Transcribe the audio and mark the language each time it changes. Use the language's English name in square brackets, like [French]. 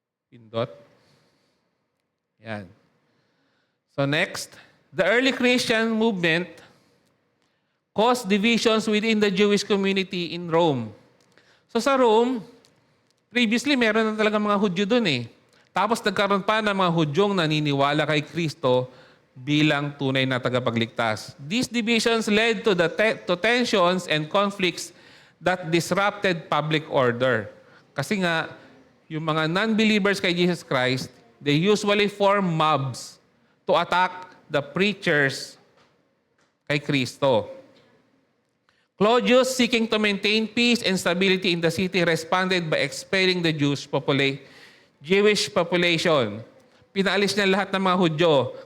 [Filipino] Pindot. Yan. [English] So next, the early Christian movement caused divisions within the Jewish community in Rome. [Filipino] So sa Rome, previously meron na talaga mga Hudyo dun eh. Tapos nagkaroon pa ng mga Hudyong naniniwala kay Kristo bilang tunay na tagapagligtas. [English] These divisions led to tensions and conflicts that disrupted public order. [Filipino] Kasi nga, yung mga non-believers kay Jesus Christ, [English] they usually form mobs to attack the preachers [Filipino] kay Kristo. [English] Claudius, seeking to maintain peace and stability in the city, responded by expelling the Jewish population. [Filipino] Pinaalis niya lahat ng mga Hudyo.